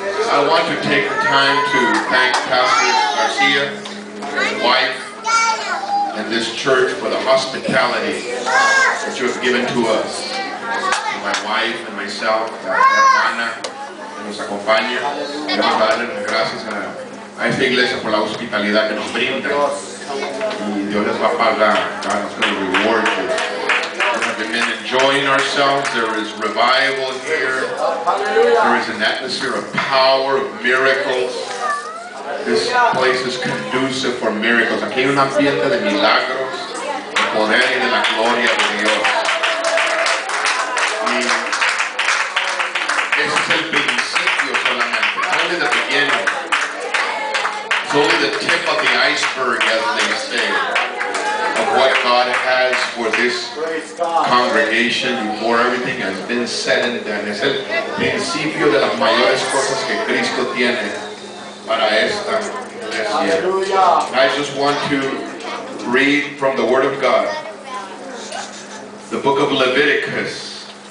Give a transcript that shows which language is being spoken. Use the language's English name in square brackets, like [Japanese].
[English] I want to take the time to thank Pastor Garcia, his wife, and this church for the hospitality that you have given to us. My wife and myself, [Spanish] la hermana que nos acompaña, queremos darle las gracias a esta iglesia por la hospitalidad que nos brinda. Y Dios les va a pagar. [English] God is going to reward you. We have been enjoying ourselves. There is revival here. There is an atmosphere of power, of miracles. This place is conducive for miracles. [Spanish] Aquí hay un ambiente de milagros, de poder y de la gloria de Dios. Y ese es el principio solamente. [English] Only the beginning. It's only the tip of the iceberg, as they say, of what God has for this congregation before everything has been said and done. [Spanish] Es el principio de las mayores cosas que Cristo tiene para esta iglesia. [English] I just want to read from the Word of God, the book of Leviticus.